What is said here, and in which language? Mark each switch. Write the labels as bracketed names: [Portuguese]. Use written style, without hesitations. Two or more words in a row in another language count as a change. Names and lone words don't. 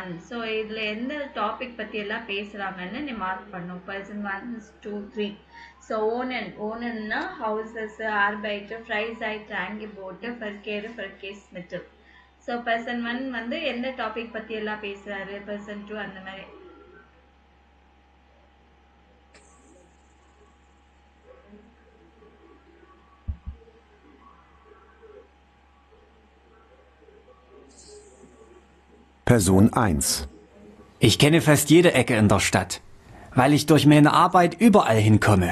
[Tamil] ஸோ இதில் எந்த டாபிக் பற்றி எல்லாம் பேசுகிறாங்கன்னு நீ மார்க் பண்ணும். [German] Person 1, 2, 3. ஸோ Wohnen Häuser, Arbeit, Freizeit, Angebot, Verkehr, Verkehrsmittel. [Tamil] ஸோ பர்சன் 1 வந்து எந்த டாபிக் பற்றி எல்லாம் பேசுகிறாரு, பர்சன் 2 அந்த மாதிரி. [German] Person 1. Ich kenne fast jede Ecke in der Stadt, weil ich durch meine Arbeit überall hinkomme.